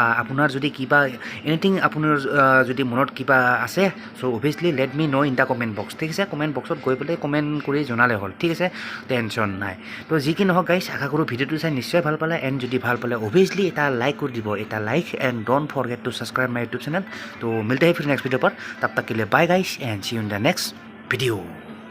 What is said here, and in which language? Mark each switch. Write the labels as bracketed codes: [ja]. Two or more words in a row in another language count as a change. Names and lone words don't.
[as] আপোনাৰ যদি কিবা এনিথিং আপোনাৰ যদি মনত কিবা আছে [en] so obviously let me know in the comment box [as] ঠিক আছে কমেণ্ট বক্সত গৈ পেলাই কমেণ্ট কৰি জনালে হ'ল ঠিক আছে টেনশ্যন নাই তো যি কি নহওক গাইজ আশা কৰোঁ ভিডিঅ'টো চাই নিশ্চয় ভাল পালে এণ্ড যদি ভাল পালে অভিয়াছলি এটা লাইক কৰি দিব [en] and don't forget to subscribe my YouTube channel [hi] तो मिलते हैं फिर नेक्स्ट वीडियो पर तब तक के लिए [en] bye guys and see you in the next video.